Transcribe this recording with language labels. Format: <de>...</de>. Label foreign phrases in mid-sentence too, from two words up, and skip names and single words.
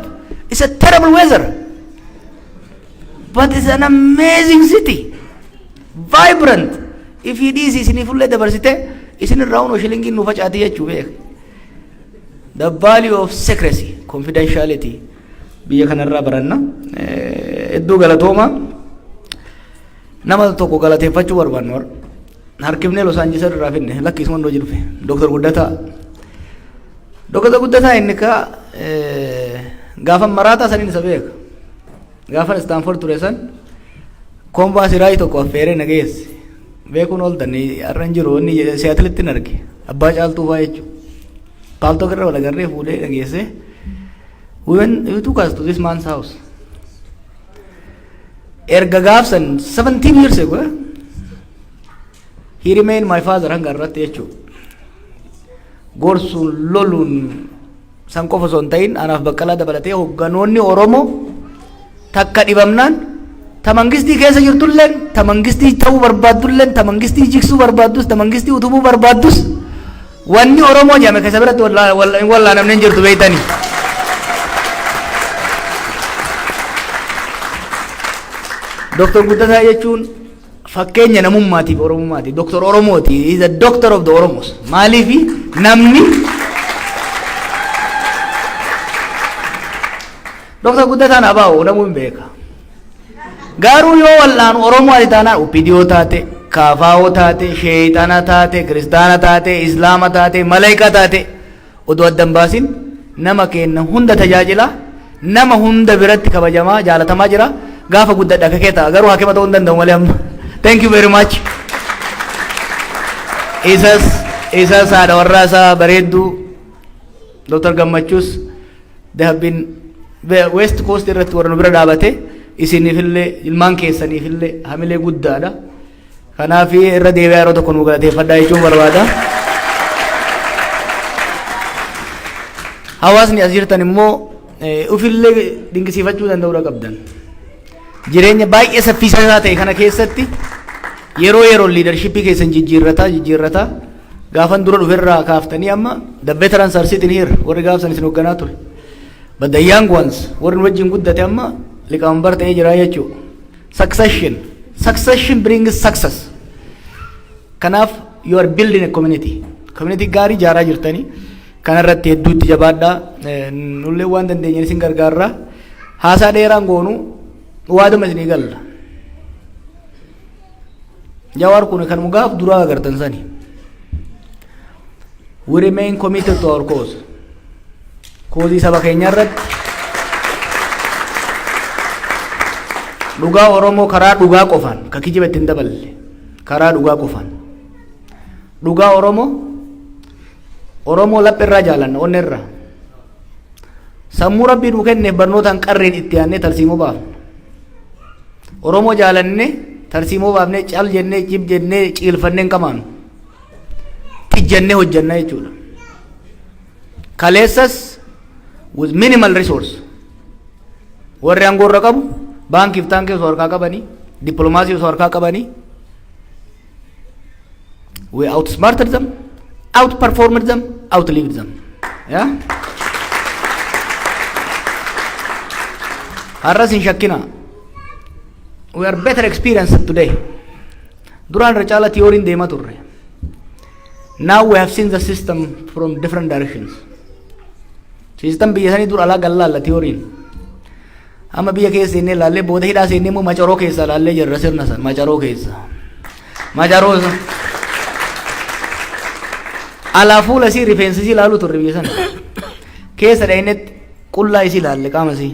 <en>It's a terrible weather. But it's an amazing city. Vibrant. If it is</en> <om>isin fulle dabarsite isin irraa unu shilingin nu facaati jechuu beek.</om> <en>The value of secrecy, confidentiality</en> <om>biyya kanarraa baranna. Iddoo galatooma nama tokko galateeffachuu barbaannu warra harkifnee Los Angeles irraa finne lakkisuma ndoo jiru Dr. Guddataa inni ka gaafa maraataa saniin isa beeka. Gaafa Stanford ture san konbaasii raayii tokko affeeree nageesse beekuun ooltanii arran jiru inni Seattle hin arge abbaa caaltuu fa'aa jechuudha. Paaltoo irra wal agarree fuudhee nageesse.</om> <en>We took us to this man's house.</en> <om>Erga gaafsan</om> <en>17 years ago he remained my father</en> <om>hanga irratti jechuudha. Gorsuun loluun san qofa osoo hin ta'in anaaf baqqalaa dabalatee hogganoonni Oromoo takka dhibamnaan ta mangistii keessa jirtulleen ta mangistii ta'uu barbaaddulleen ta mangistii jigsuu barbaaddus ta mangistii utubuu barbaaddus wanni Oromoo jedhame keessa biratti wallaa namni hin jirtu beeytanii. Dr. Guddataa jechuun fakkeenya namummaatiif Oromummaati. Dr. Oromooti.</om> <en>He is a doctor of the Oromos.</en> <om>Maaliifi namni Dr. Guddataan abaa'u namuu hin beeka. Garuu yoo wallaan Oromoo ati taanaan Opiidiyoo taate, Kaafaawoo taate, Sheeyxana taate, Kiristaana taate, Islaama taate, Malaayikaa taate odoo addan baasin nama kenna hunda tajaajila nama hunda biratti kabajamaa jaalatamaa jira. Gaafa guddadha kakeeta garuu hakima ta'uu hin danda'u malee amma.</om> <en>Thank you very much.</en> <om>Isas haadha warraa isaa bareedduu Dr. Gammachuus</om> <en>they have been West Coast</en> <om>irratti warra nu bira dhaabate isiniifillee ilmaan keessaniifillee hamilee guddaadha. Kanaaf irra deebi'aa yeroo tokko nu galateeffadhaa jechuun barbaada. Hawaasni as jirtan immoo ufillee dinqisiifachuu danda'uudha qabdan. Jireenya baay'ee saffisaa ta'e kana keessatti yeroo leadershipii keessan jijjiirrata gaafan dura dhuferraa kaaftanii amma</om> <en>the veterans are sitting here</en> <om>warri gaafsan isin hoogganaa ture</om> <en>but the young ones</en> <om>warri wajjin guddate amma liqaambar ta'ee jira jechuudha.</om> <en>Succession brings success.</en> <om>Kanaaf</om> <en>you are building a community</en> <om>gaarii ijaaraa jirtanii kanarratti hedduutti jabaadhaa nullee waan dandeenye isin gargaarraa haasaa dheeraan goonu waaduma isinii galla. Jawaar kun kan mugaaf duraa agartan sani.</om> <en>We remain committed to our cause.</en> <om>Koozii saba keenya irratti dhugaa Oromoo karaa dhugaa qofaan ka kijiba ittiin daballe karaa dhugaa qofaan dhugaa Oromoo laphirraa jaalanna onnerraa sammuu Rabbii nuu kenneef barnootaan qarreen itti aannee tarsiimoo baafna Oromoo jaalanne tarsiimoo baafnee cal jennee cib jennee ciilfannee hin qamaanu tijjannee hojjanna jechuudha. Kaleessas</om> <en>with minimal resource</en> <om>warri aangoorra qabu baankiif taankii osoo harkaa qabanii dippiloomaasii osoo harkaa qabanii</om> <en>we outsmarted them, outperformed them, outlived them. Yeah?</en> <om>Har'as hin shakkina.</om> <en>We are better experienced today.</en> <om>Duraan irra caala tiyooriin deemaa turre.</om> <en>Now we have seen the system from different directions.</en> <om>System biyya sanii dur alaa gallaalla tiyooriin. Amma biyya keessa seennee laallee booda hidhaa seennee immoo macaroo keessa laallee jirra sirna san macaroo keessa. Macaroo alaa fuula isii rifeensa isii laaluu turre biyya sana. Keessa dhaynetti qullaa isii laalle qaama isii.</om>